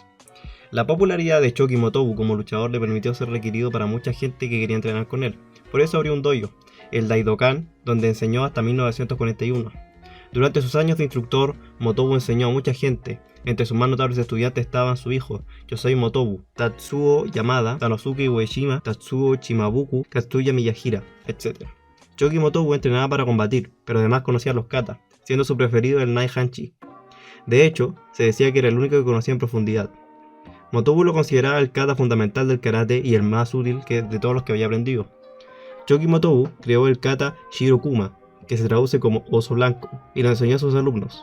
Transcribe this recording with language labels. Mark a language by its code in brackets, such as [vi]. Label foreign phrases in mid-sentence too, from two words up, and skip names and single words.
[es] La popularidad de Choki Motobu como luchador le permitió ser requerido para mucha gente que quería entrenar con él. Por eso abrió un dojo, el Daidokan, donde enseñó hasta 1941. Durante sus años de instructor, Motobu enseñó a mucha gente. Entre sus más notables estudiantes estaban su hijo, Yosei Motobu, Tatsuo Yamada, Tanosuke Ueshima, Tatsuo Chimabuku, Katsuya Miyahira, etc. Choki Motobu entrenaba para combatir, pero además conocía los kata, siendo su preferido el Nai Hanchi. De hecho, se decía que era el único que conocía en profundidad. Motobu lo consideraba el kata fundamental del karate y el más útil de todos los que había aprendido. Choki Motobu creó el kata Shirokuma, que se traduce como oso blanco, y lo enseñó a sus alumnos.